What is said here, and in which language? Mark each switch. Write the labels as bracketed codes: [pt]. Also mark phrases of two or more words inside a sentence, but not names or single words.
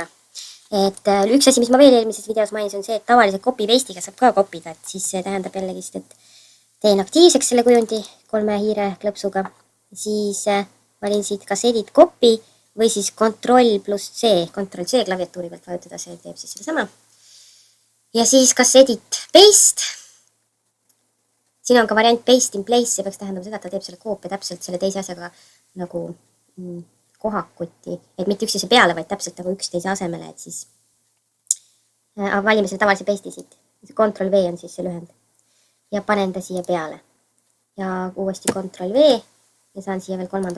[et] Et üks asi, mis ma veel eelmises videos mainisin, on see, et tavalise copy-paste'iga saab ka kopida, et siis see tähendab jällegist, et teen aktiivseks selle kujundi 3 hiire klõpsuga. Siis valin siit kas [en] edit copy [et] või siis Ctrl plus C, Ctrl C klaviatuuri pealt vajutada, see teeb siis seda sama. Ja siis kas [en] edit paste. [et] Siin on ka variant [en] paste in place, [et] see peaks tähendama seda, et ta teeb selle koopia täpselt selle teise asjaga nagu kohakuti, et mitte üksteise peale, vaid täpselt nagu üksteise asemele, et siis valime selle tavalise paste'i siit. Ctrl V on siis see lühend. Ja panen ta siia peale. Ja uuesti Ctrl V ja saan siia veel 3.